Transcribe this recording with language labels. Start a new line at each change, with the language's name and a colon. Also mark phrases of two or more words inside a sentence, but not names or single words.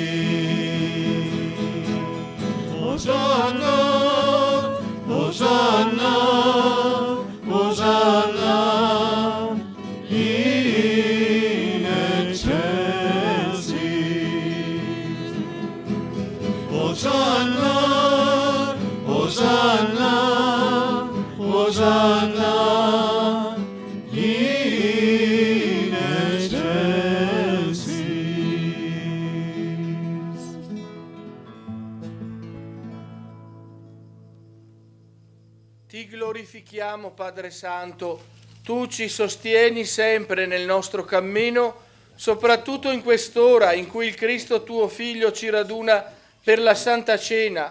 Latin: Hosanna, Hosanna, Hosanna, in excelsis. Hosanna, Hosanna, Hosanna, in excelsis.
Italian: Ti glorifichiamo, Padre Santo, Tu ci sostieni sempre nel nostro cammino, soprattutto in quest'ora in cui il Cristo Tuo Figlio ci raduna per la Santa Cena.